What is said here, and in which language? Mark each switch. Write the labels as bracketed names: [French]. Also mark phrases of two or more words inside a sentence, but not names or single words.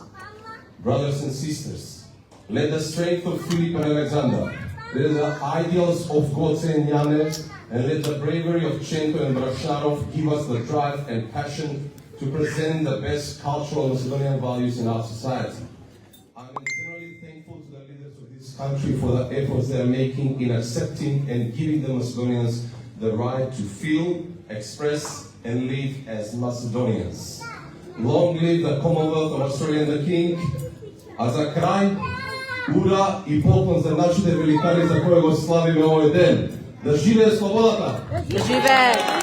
[English] Brothers and sisters, let the strength of Philip and Alexander, let the ideals of Goce and Jane, and let the bravery of Chenko and Brasharov give us the drive and passion to present the best cultural Macedonian values in our society. I'm eternally thankful to the leaders of this country for the efforts they are making in accepting and giving the Macedonians the right to feel, express, and live as Macedonians. Long live the Commonwealth of Australia and the King. [Macedonian] А за крај, ура и поклон за нашите великани за кои го славиме овој ден. Да живее слободата! Да живее!